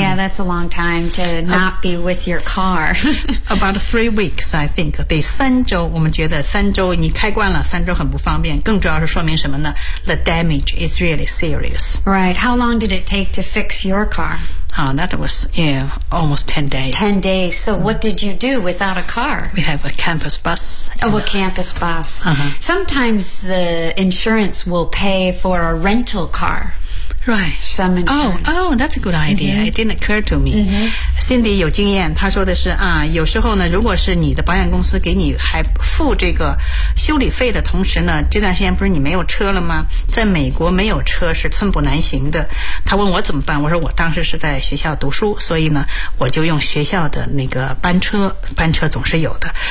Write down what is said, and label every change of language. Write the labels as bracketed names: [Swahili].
[English] Yeah, that's a long time to not be with your car. About 3 weeks, I think. [Chinese] 对，三周，我们觉得三周你开惯了，三周很不方便。更主要是说明什么呢？ [English] The damage is really serious. Right. How long did it take to fix your car? That was, almost 10 days. 10 days. So what did you do without a car? We have a campus bus. Oh, a campus bus. Sometimes the insurance will pay for a rental car. Right. Some insurance. Oh, that's a good idea. Mm-hmm. It didn't occur to me. Mm-hmm. [Chinese] Cindy 有经验，她说的是有时候呢，如果是你的保险公司给你还付这个修理费的同时呢，这段时间不是你没有车了吗？在美国没有车是寸步难行的。他问我怎么办，我说我当时是在学校读书，所以呢我就用学校的那个班车，班车总是有的。